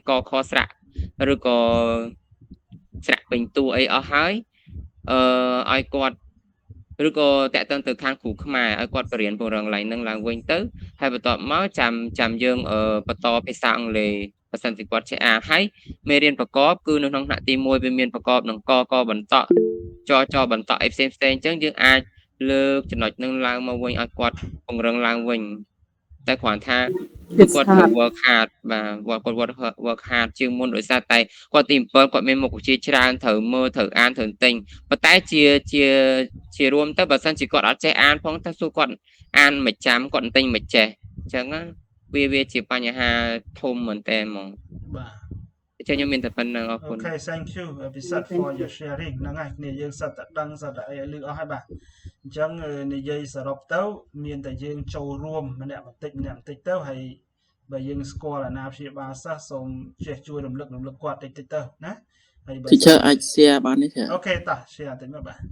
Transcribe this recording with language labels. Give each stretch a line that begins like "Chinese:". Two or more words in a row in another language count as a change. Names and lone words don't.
Khmer: កខស្រៈឬក៏ស្រៈពេញតួអីអស់ហើយឲ្យគាត់ឬក៏តាក់ទងទៅខាងគ្រូខ្មែរឲ្យគាត់បរៀនពង្រឹងឡើងនឹងឡើងវិញទៅហើយបន្ទាប់មកចាំយើងបន្តភា សាអង់គ្លេសបើសិនជាគាត់ចេះអានហើយមេរៀនប្រកបគឺនៅក្នុងថ្នាក់ទី1វាមានប្រកបនឹងកបន្តចបន្តអីផ្សេង អញ្ចឹងយើងអាចលើកចំណុចនឹងឡើងមកវិញឲ្យគាត់ពង្រឹងឡើងវិញតែគ្រាន់ថាគាត់ត្រូវ
English: work hard
Khmer: បាទគាត់
English: work hard
Khmer: ជាងមុនដោយសារតែគាត់ទី7គាត់មានមុខវិជ្ជាច្រើនត្រូវមើលត្រូវអានត្រូវទិញប៉ុន្តែជារួមទៅបើសិនជាគាត់អត់ចេះអានផងតែសួរគាត់អានមិនចាំគាត់ទិញមិនចេះអញ្ចឹងវាជាបញ្ហាធំមែនតើហ្មងបាទខ្ញុំមានតែប៉ុណ្្នឹងអរគុណ
English: Okay thank you ពិសិដ្ឋ for your sharing
Khmer: ហ្នឹងហើយគ្នាយើងសិតតែដឹងសិតតែអីឲ្យលើកអស់ហើយបាទអញ្ចឹងនិយាយសរុបទៅមានតែយើងចូលរួមម្នាក់បន្តិចទៅហើយបើយើងស្គាល់អាណាព្យាបាលសិស្សសូមចេះជួយរំលឹកគាត់តិចទៅណាហើយបើ Teacher អាច share បានទេចា៎ Okay តោះ share តិចមកបាទ